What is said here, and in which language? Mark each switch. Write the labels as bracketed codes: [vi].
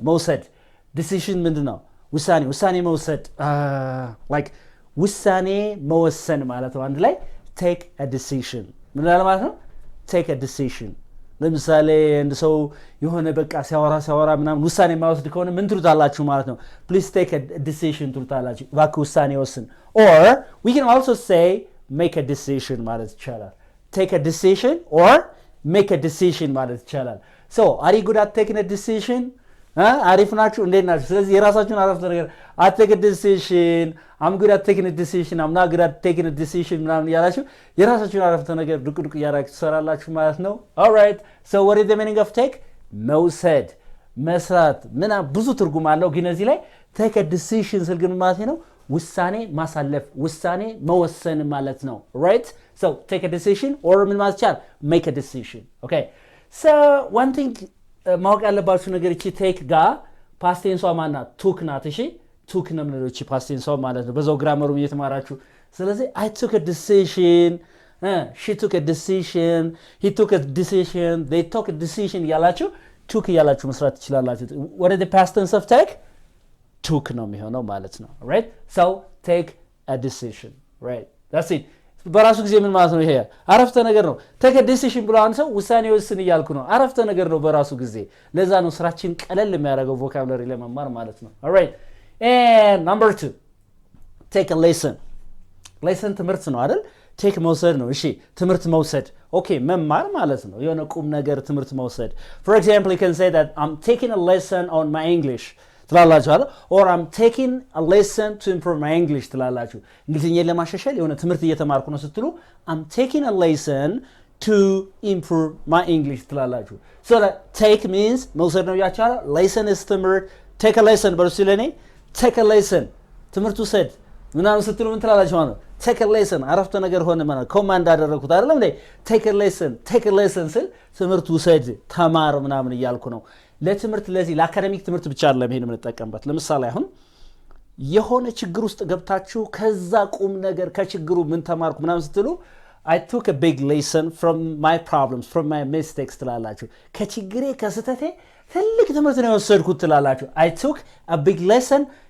[am] መውሰድ። ዲሲሽን ምንድነው? ውሳኔ መውሰድ፣ like ውሳኔ መወሰን ማለት ነው። አንድ ላይ [en] take a decision [am] ምን ማለት ነው? [en] take a decision። [am] ለምሳሌ እንደ ሰው የሆነ በቃ ሲያወራ ምናምን ውሳኔ ማይወስድ ከሆነ ምን ትሉታላችሁ ማለት ነው? [en] please take a decision [am] ትሉታላችሁ። እባክህ ውሳኔ ወስን። [en] or we can also say make a decision [am] ማለት ይቻላል። [en] take a decision or make a decision ማለት ይቻላል። so are you good at taking a decision? [am] አሪፍ ናችሁ? እንዴት ናችሁ? ስለዚህ የራሳችሁን አረፍተ ነገር [en] I take a decision, I'm good at taking a decision, I'm not good at taking a decision [am] ምናምን ያላችሁ የራሳችሁን አረፍተ ነገር ዱቅ ያራችሁ ትሰራላችሁ ማለት ነው። [en] alright, so what is the meaning of take? [am] መውሰድ፣ መስራት ብዙ ትርጉም አለው። ግን እዚህ ላይ [en] take a decision [am] ስል ግን ማለት ነው ውሳኔ ማሳለፍ፣ ውሳኔ መወሰን ማለት ነው። [en] right, so take a decision or [am] ምን ማለት ይቻላል? [en] make a decision. okay, so one thing [am] ማወቅ ያለባችሁ ነገር እቺ ቴክ ጋር ፓስት ቴንሷ ማናት? ቱክ ናት። እሺ ቱክ ነው የምንለው እቺ ፓስት ቴንሷ ማለት ነው። በዛው ግራመሩም እየተማራችሁ ስለዚህ [en] I took a decision, she took a decision, he took a decision, they took a decision [am] ያላችሁ ቱክ ያላችሁ መስራት ትችላላችሁ። [en] what is the past tense of take? [am] ቱክ ነው የሚሆነው ማለት ነው። [en] right, so take a decision. right, that's it። [am] በራሱ ጊዜ ምን ማለት ነው? ይሄ አረፍተ ነገር ነው። take a decision ብሎ አንድ ሰው ውሳኔ ወስን እያልኩ ነው። አረፍተ ነገር ነው በራሱ ጊዜ። ለዛ ነው ስራችን ቀለል የሚያደርገው ቮካብለሪ ለመማር ማለት ነው። [en] alright, and number 2 take a lesson. [am] lesson ትምህርት ነው አይደል? take መውሰድ ነው። እሺ ትምህርት መውሰድ ኦኬ መማር ማለት ነው። የሆነ ቁም ነገር ትምህርት መውሰድ። [en] for example you can say that I'm taking a lesson on my English [am] ትላላችሁ አይደል? [en] or I'm taking a lesson to improve my English [am] ትላላችሁ። እንግሊዝኛን ለማሻሻል የሆነ ትምህርት እየተማርኩ ነው ስትሉ [en] I'm taking a lesson to improve my English [am] ትላላችሁ። [en] so that take means [am] መውሰድ ነው ያቻለ። lesson is ትምህርት። [en] take a lesson [am] በርሱ ለኔ take a lesson ትምህርት ውሰድ ምናምን ስትሉ ምን ትላላችሁ ማለት ነው? [en] take a lesson [am] አረፍተ ነገር ሆነ ማለት ኮማንድ አደረኩት አይደለም እንዴ? take a lesson ስል ትምህርት ውሰድ ተማር ምናምን እያልኩ ነው። ለትምህርት ለዚህ ለአካዳሚክ ትምህርት ብቻ አይደለም ይሄን የምንጠቀምበት። ለምሳሌ አሁን የሆነ ችግር ውስጥ ገብታችሁ ከዛ ቁም ነገር ከችግሩ ምን ተማርኩ ምናምን ስትሉ [en] I took a big lesson from my problems, from my mistakes [am] ትላላችሁ። ከችግሬ ከስተቴ ትልቅ ትምህርት ነው የወሰድኩት ትላላችሁ። [en] I took a big lesson,